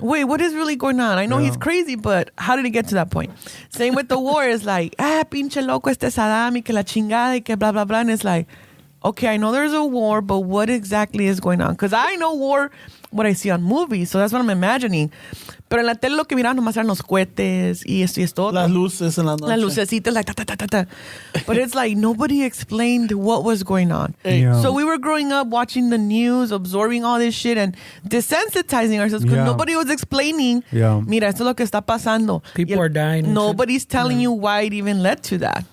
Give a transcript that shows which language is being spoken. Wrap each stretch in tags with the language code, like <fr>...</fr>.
<en>Wait, what is really going on? I know he's crazy, but how did it get to that point? Same with the war. It's like,</en> <es>pinche loco este Saddam y que</es> <en>la chingada y que blah, blah, blah. And it's like, okay, I know there's a war, but what exactly is going on? Because I know war, what I see on movies, so that's what I'm imagining.</en> <es>Pero en la tele lo que miraban nomás eran los cohetes y esto. Las luces en la noche. Las lucecitas,</es> <en>like,</en> <es>ta, ta, ta, ta, ta.</es> <en>But it's like nobody explained what was going on. Yeah. So we were growing up watching the news, absorbing all this shit and desensitizing ourselves because nobody was explaining,</en> <es>mira, esto es lo que está pasando.</es> <en>People are dying. Nobody's telling you why it even led to that.</en>